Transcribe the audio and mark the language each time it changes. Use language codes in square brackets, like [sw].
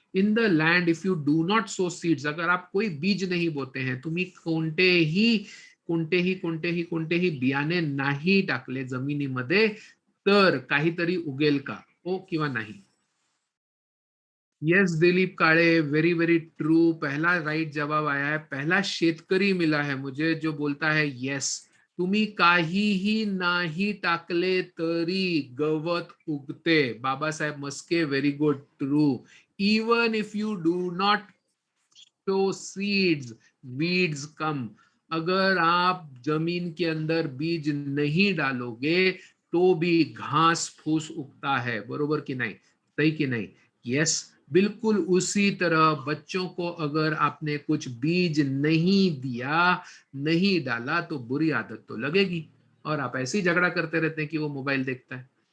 [en] in the land if you do not sow seeds, [hi] अगर आप कोई बीज नहीं बोते हैं, [mr] तुम्ही कोणतेही बियाणे नाही टाकले जमिनीमध्ये, तर काहीतरी उगेल का, हो किंवा नाही? [hi] यस दिलीप काळे, वेरी वेरी ट्रू, पहला राइट जवाब आया है, पहला शेतकरी मिला है मुझे जो बोलता है यस। [mr] तुम्ही काहीही नाही टाकले तरी गवत उगते, Babasaheb Maske, very good, true. [en] Even if you do not sow seeds, weeds come. [hi] अगर आप जमीन के अंदर बीज नहीं डालोगे तो भी घास फूस उगता है, बरोबर कि नहीं, सही कि नहीं? यस, बिल्कुल उसी तरह बच्चों को अगर आपने कुछ बीज नहीं दिया, नहीं डाला, तो बुरी आदत तो लगेगी, और आप ऐसे ही झगड़ा करते रहते हैं कि वो मोबाइल देखता है।